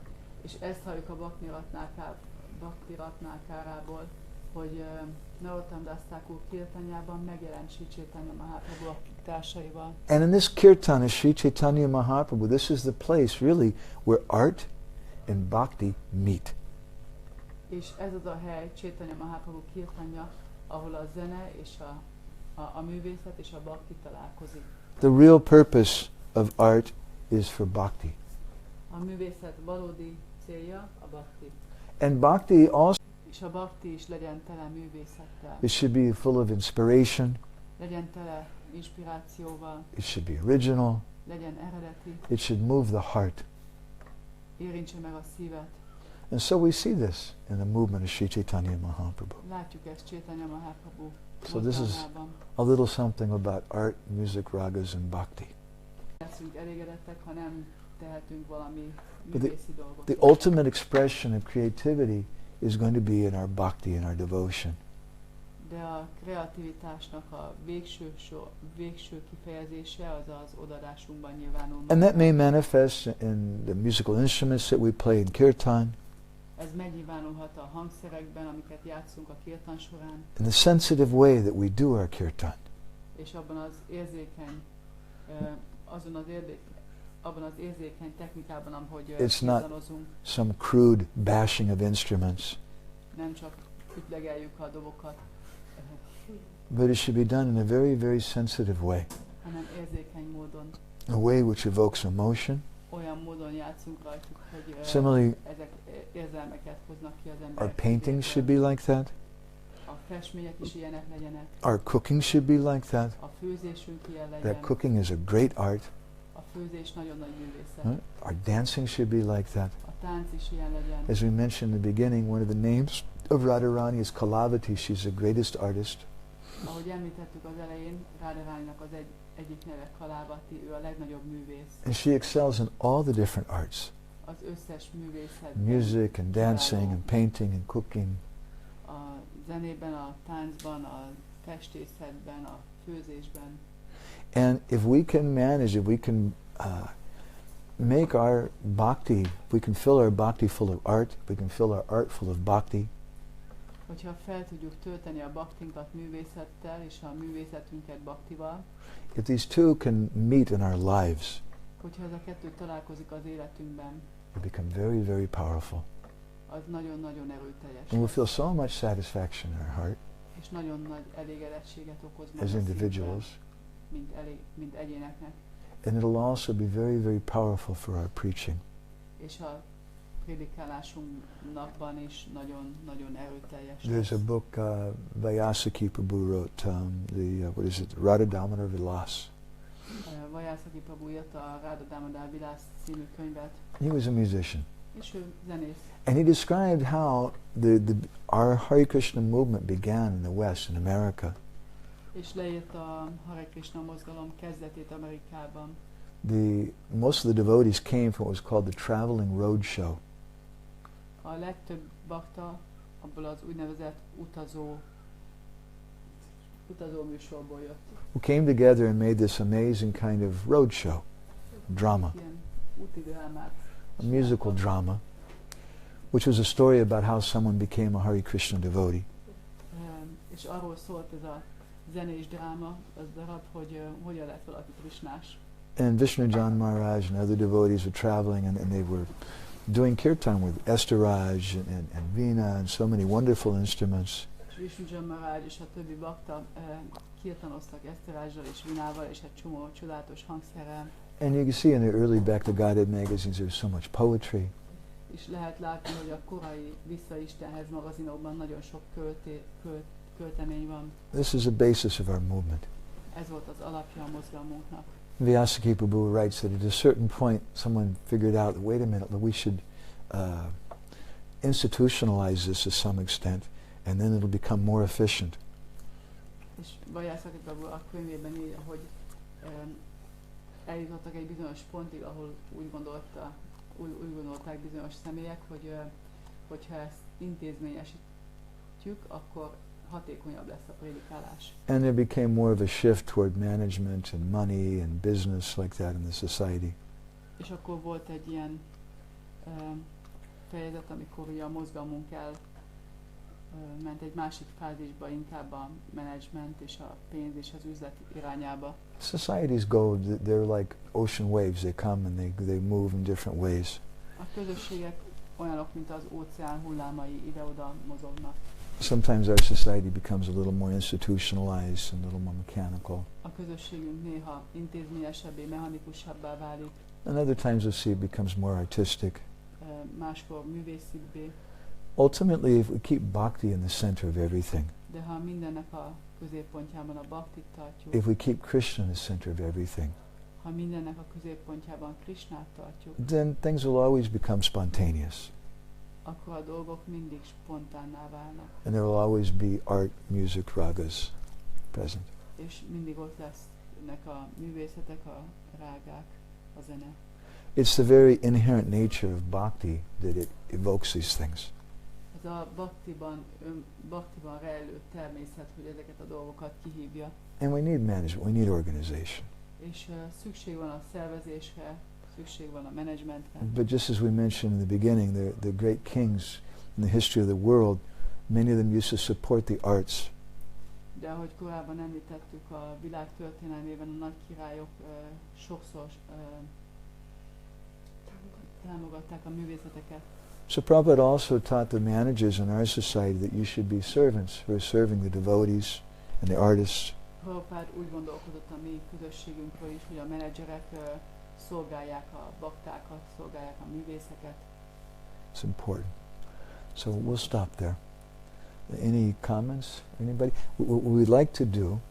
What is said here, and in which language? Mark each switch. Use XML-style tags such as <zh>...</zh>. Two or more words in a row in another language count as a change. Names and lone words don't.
<en>And in this kirtan of Sri Chaitanya Mahaprabhu, this is the place really where art and bhakti meet.</en> <hu>És ez az a hely, Chaitanya Mahaprabhu kirtanja, ahol a zene és a művészet és a bhakti találkozik.</hu> <en>The real purpose of art is for bhakti.</en> <hu>A művészet valódi célja a bhakti.</hu> <en>And bhakti also,</en> <hu>és a bhakti is legyen tele művészettel.</hu> <en>It should be full of inspiration.</en> <hu>Legyen tele inspirációval.</hu> <en>It should be original.</en> <hu>Legyen eredeti.</hu> <en>It should move the heart.</en> <hu>Érintse meg a szívet.</hu> <en>And so we see this in the movement of Sri Chaitanya Mahaprabhu. So this is a little something about art, music, ragas, and bhakti. But the ultimate expression of creativity is going to be in our bhakti, in our devotion.</en> <hu>De a kreativitásnak a végső kifejezése az az odadásunkban nyilvánul meg.</hu> <en>And that may manifest in the musical instruments that we play in kirtan.</en> <hu>Ez megnyilvánulhat a hangszerekben, amiket játszunk a kirtan során.</hu> <en>In the sensitive way that we do our kirtan.</en> <hu>És abban az érzékeny technikában, ahogy</hu> <en>it's not some crude bashing of instruments.</en> <hu>Nem csak ütlegeljük a dobokat.</hu> <en>But it should be done in a very, very sensitive way.</en> <hu>Hanem érzékeny módon.</hu> <en>A way which evokes emotion.</en> <hu>Olyan módon játszunk rajtuk, hogy</hu> <en>Similarly,</en> <hu>ezek érzelmeket hoznak ki az emberek.</hu> <en>Our paintings should be like that.</en> <hu>A festmények is ilyenek legyenek.</hu> <en>Our cooking should be like that.</en> <hu>A főzésünk ilyen legyen.</hu> <en>That cooking is a great art.</en> <hu>A főzés nagyon nagy művészet.</hu> <en>Our dancing should be like that.</en> <hu>A tánc is ilyen legyen.</hu> <en>As we mentioned in the beginning, one of the names of Radharani is Kalavati. She's the greatest artist.</en> <hu>Ahogy említettük az elején, Radharaninak az egyik neve Kalavati, ő a legnagyobb művész.</hu> <en>And she excels in all the different arts.</en> <hu>Az összes művészetben.</hu> <en>Music and dancing and painting and cooking.</en> <hu>A zenében, a táncban, a festészetben, a főzésben.</hu> <en>And if we can manage, if we can make our bhakti, if we can fill our bhakti full of art, if we can fill our art full of bhakti,</en> <hu>hogyha fel tudjuk tölteni a bhaktinkat művészettel és a művészetünket bhaktival,</hu> <en>if these two can meet in our lives,</en> <hu>hogyha ez a kettő találkozik az életünkben,</hu> <en>we become very, very powerful.</en> <hu>Az nagyon-nagyon erőteljes.</hu> <en>And we'll feel so much satisfaction in our heart</en> <hu>és nagyon nagy elégedettséget okoz</hu> <en>as individuals.</en> <hu>Mint egyéneknek.</hu> <en>And it'll also be very, very powerful for our preaching.</en> <hu>És a prédikálásunkban is nagyon erőteljes.</hu> <en>There's a book Vyasaki Prabhu wrote, what is it, Radha Damodar Vilas.</en> <hu>Vyasaki Prabhu írta a Radha Damodar Vilas című könyvet.</hu> <en>He was a musician.</en> <hu>És ő zenész.</hu> <en>And he described how our Hare Krishna movement began in the West, in America.</en> <hu>És leírta a Hare Krishna mozgalom kezdetét Amerikában.</hu> <en>Most of the devotees came from what was called the traveling road show.</en> <hu>A legtöbb bakta abból az úgynevezett utazó műsorból jött.</hu> <en>Who came together and made this amazing kind of road show, drama.</en> <hu>Ilyen úti drámát.</hu> <en>A musical drama, which was a story about how someone became a Hare Krishna devotee.</en> <hu>És arról szólt ez a zenés dráma, az darab, hogy hogyan lett valaki krisnás.</hu> <en>And Vishnujan Maharaj and other devotees were traveling and they were doing kirtan with Estaraj and Veena and so many wonderful instruments.</en> <hu>Vishnujan Maharaj és a többi bakta kirtanoztak Estarajjal és Vinával és egy csomó csodálatos hangszerrel.</hu> <en>And you can see in the early Back to Godhead magazines there's so much poetry.</en> <hu>És lehet látni, hogy a korai Vissza Istenhez magazinokban nagyon sok költemény van.</hu> <en>This is the basis of our movement.</en> <hu>Ez volt az alapja a mozgalmunknak.</hu> <en>Vyasaki Prabhu writes that at a certain point someone figured out that, wait a minute, we should institutionalize this to some extent and then it'll become more efficient.</en> <hu>És Vyasaki Prabhu a könyvében írja, hogy eljutottak egy bizonyos pontig, ahol úgy gondolták bizonyos személyek, hogy hogyha ezt intézményesítjük, akkor hatékonyabb lesz a prédikálás.</hu> <en>And there became more of a shift toward management and money and business like that in the society.</en> <hu>És akkor volt egy ilyen fejezet, amikor ugye a mozgalmunk ment egy másik fázisba, inkább a menedzsment és a pénz és az üzlet irányába.</hu> <en>Societies go, they're like ocean waves, they come and they move in different ways.</en> <hu>A közösségek olyanok, mint az óceán hullámai, ide-oda mozognak.</hu> <en>Sometimes our society becomes a little more institutionalized and a little more mechanical.</en> <hu>A közösségünk néha intézményesebbé, mechanikusabbá válik.</hu> <en>And other times we'll see it becomes more artistic.</en> <hu>Máskor művészibbé.</hu> <en>Ultimately, if we keep bhakti in the center of everything,</en> <hu>de ha mindennek a középpontjában a bhaktit tartjuk,</hu> <en>if we keep Krishna in the center of everything,</en> <hu>ha mindennek a középpontjában Krishnát tartjuk,</hu> <en>then things will always become spontaneous.</en> <hu>Akkor a dolgok mindig spontánná válnak.</hu> <en>And there will always be art, music, ragas present.</en> <hu>És mindig ott lesznek a művészetek, a rágák, a zene.</hu> <en>It's the very inherent nature of bhakti that it evokes these things.</en> <hu>Ez a bhaktiban rejlő természet, hogy ezeket a dolgokat kihívja.</hu> <en>And we need management, we need organization.</en> <hu>És szükség van a szervezésre, szükség van a menedzsmentre.</hu> <en>But just as we mentioned in the beginning, the great kings in the history of the world, many of them used to support the arts.</en> <hu>De ahogy korábban említettük, a világ történelmében a nagy királyok sokszor támogatták a művészeteket.</hu> <en>So Prabhupada also taught the managers in our society that you should be servants who are serving the devotees and the artists.</en> <hu>Prabhupada úgy gondolkodott a mi közösségünkről is, hogy a menedzserek szolgálják a baktákat, szolgálják a művészeket.</hu> <en>It's important. So we'll stop there. Any comments? Anybody? What we'd like to do</en>